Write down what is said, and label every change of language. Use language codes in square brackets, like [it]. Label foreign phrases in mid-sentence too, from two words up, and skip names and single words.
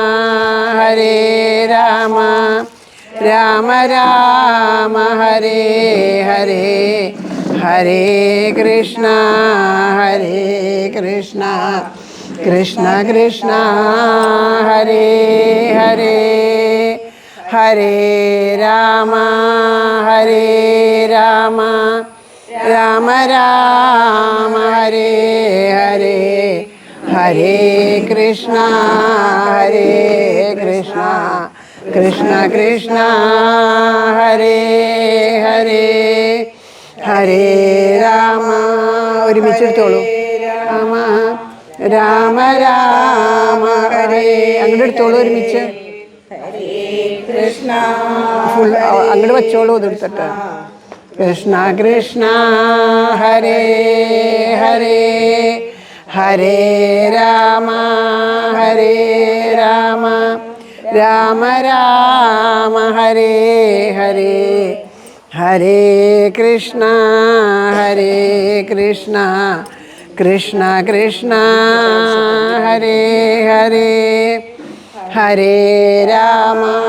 [sa] രാമ ഹരേ ഹരേ ഹരേ കൃഷ്ണ കൃഷ്ണ കൃഷ്ണ ഹരേ ഹരേ ഹരേ രാമ രാമ ഹരേ ഹരേ ഹരേ കൃഷ്ണ കൃഷ്ണ കൃഷ്ണ ഹരേ ഹരേ ഹരേ രാമ ഒരുമിച്ചെടുത്തോളൂ രാമ ഹരേ [ml] അങ്ങോട്ട് എടുത്തോളൂ ഒരുമിച്ച് ഫുൾ അങ്ങോട്ട് വെച്ചോളൂ ഇതെടുത്തിട്ട് [sa] കൃഷ്ണ കൃഷ്ണ ഹരേ ഹരേ ഹരേ രാമ രാമ ഹരേ ഹരേ ഹരേ കൃഷ്ണ കൃഷ്ണ കൃഷ്ണ ഹരേ ഹരേ ഹരേ രാമ